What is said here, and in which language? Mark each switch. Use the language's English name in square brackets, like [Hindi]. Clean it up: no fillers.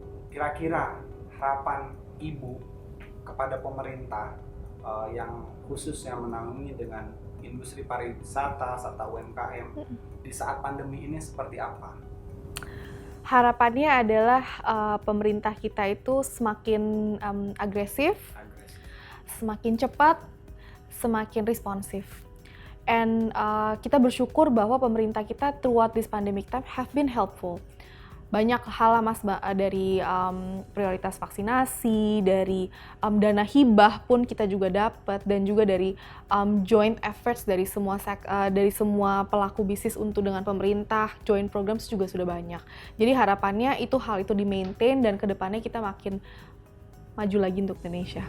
[Indonesian] Kira-kira harapan Ibu kepada pemerintah yang khususnya menangani dengan industri pariwisata serta UMKM di saat pandemi ini seperti apa? Harapannya adalah pemerintah kita itu semakin agresif, semakin cepat, semakin responsif. [English] And [Indonesian] kita bersyukur bahwa pemerintah kita [English] throughout this pandemic time have been helpful. [Indonesian] Banyak hal Mas, dari prioritas vaksinasi, dari dana hibah pun kita juga dapat, dan juga dari [English] joint efforts [Indonesian] dari semua pelaku bisnis untuk dengan pemerintah, [English] joint programs [Indonesian] juga sudah banyak. Jadi harapannya hal itu di-maintain dan kedepannya kita makin maju lagi untuk Indonesia.